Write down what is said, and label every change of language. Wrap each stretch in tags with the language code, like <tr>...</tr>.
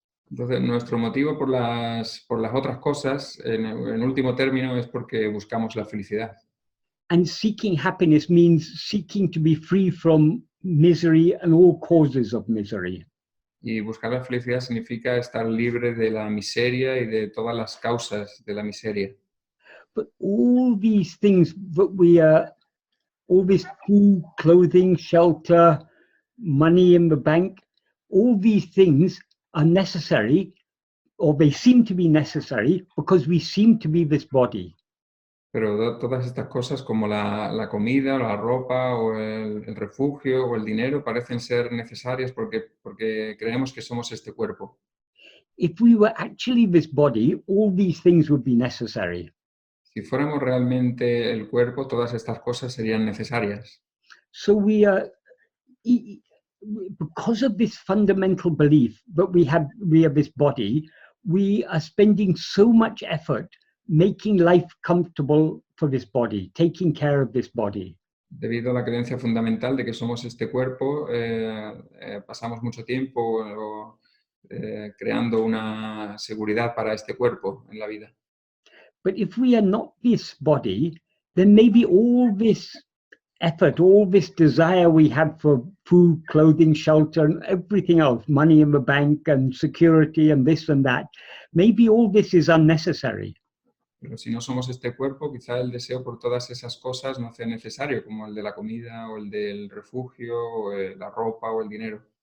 <es>Entonces, nuestro motivo por las otras cosas, en último término, es porque buscamos la felicidad.</es> <en>And seeking happiness means seeking to be free from misery and all causes of misery.</en> <es>Y buscar la felicidad significa estar libre de la miseria y de todas las causas de la miseria.</es> <en>But all these things that all this food, clothing, shelter, money in the bank, all these things are necessary, or they seem to be necessary, because we seem to be this body.</en> <es>Pero todas estas cosas como la comida, la ropa o el refugio o el dinero parecen ser necesarias porque creemos que somos este cuerpo.</es> <en>If we were actually this body, all these things would be necessary.</en> <es>Si fuéramos realmente el cuerpo, todas estas cosas serían necesarias.</es> <en>So because of this fundamental belief that we are this body, we are spending so much effort making life comfortable for this body, taking care of this body.</en> <es>Debido a la creencia fundamental de que somos este cuerpo, pasamos mucho tiempo creando una seguridad para este cuerpo en la vida.</es> <en>But if we are not this body, then maybe all this effort, all this desire we have for food, clothing, shelter, and everything else, money in the bank and security and this and that, maybe all this is unnecessary.</en> <es>Pero si no somos este cuerpo, quizá el deseo por todas esas cosas no sea necesario, como el de la comida o el del refugio, o la ropa o el dinero.</es>